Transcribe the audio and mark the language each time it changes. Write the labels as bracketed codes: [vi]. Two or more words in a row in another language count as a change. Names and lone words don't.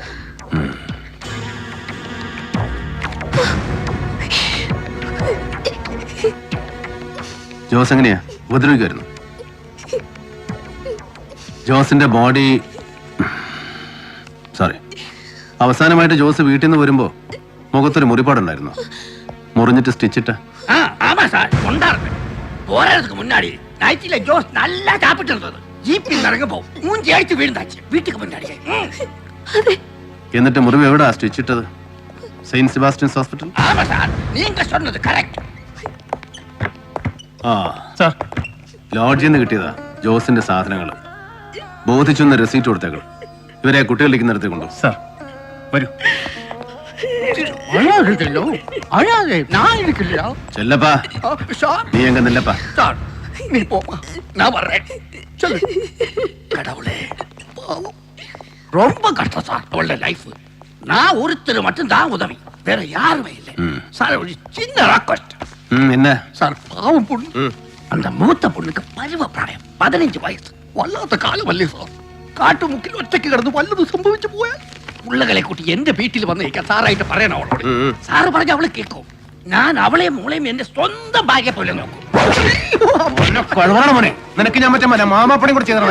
[ml] ജോസ് എങ്ങനെയാ ഉപദ്രവിക്കുമായിരുന്നു? ജോസിന്റെ ബോഡി സോറി, അവസാനമായിട്ട് ജോസ് വീട്ടിൽ നിന്ന് വരുമ്പോ മുഖത്തൊരു മുറിപ്പാടുണ്ടായിരുന്നു. [ta] முறிஞ்சிட்டு ஸ்டிச்சிட்ட. ஆமா சார், கொண்டாருங்க. போறதுக்கு முன்னாடி நைட்டில ஜோஸ் நல்லா சாப்பிட்டு இருந்தது. ஜீப்பில் நடக்க போ மூஞ்சி அடிச்சு விழுந்தாச்சு வீட்டுக்கு முன்னாடி. [ml] എന്നിട്ട് മുറിവ് എവിടാ സ്റ്റിച്ചിട്ടത്? സെയിന്റ് സെബാസ്റ്റ്യൻസ് ഹോസ്പിറ്റൽ? [ta] ஆமா சார், நீங்க சொன்னது கரெக்ட். [ml] ആ സാർ, ലോഡ്ജിൽ നിന്ന് കിട്ടിയതാ ജോസിന്റെ സാധനങ്ങൾ. ബോധിച്ചൊന്ന് റെസീറ്റ് കൊടുത്തേക്കൾ. ഇവരെ കുട്ടികളിലേക്ക് നിർത്തി കൊണ്ടു. സാർ വരൂ. [ta] அழாதோ அழாதே, நான் இருக்கலையா? ചെല്ലപ്പാ, சார் நீ எங்க நில்லப்பா. சார் நீ போமா, நான் வர்றேன். சொல்லு. கடவுளே, பாவம், ரொம்ப கஷ்டம் சார் அவளோட லைஃப். நான் ஒருத்தர் மட்டும் தான் உதவி, வேற யாருமே இல்லை சார். ஒரு சின்ன ராக்கஸ்ட் என்ன சார், பாவம் பொண்ணு. அந்த மூத்த பொண்ணுக்கு பருவ பிராயம், 15 வயசு. [ml] വല്ലാത്ത കാലമല്ലേ സാർ. കാട്ടുമുക്കിൽ ഒറ്റയ്ക്ക് കിടന്ന് വല്ലതും സംഭവിച്ചു പോയാൽ പുള്ളകളെ കൂട്ടി എന്റെ വീട്ടിൽ വന്നേക്കാൻ സാറായിട്ട് പറയണം അവളോട്. സാറ് പറഞ്ഞ അവള് കേൾക്കും. ഞാൻ അവളെയും മോളെയും എന്റെ സ്വന്തം ഭാഗ്യ പോലെ നോക്കും. നിനക്ക് ഞാൻ മറ്റേ മാമാപ്പണിയും കൂടെ ചെയ്തോ?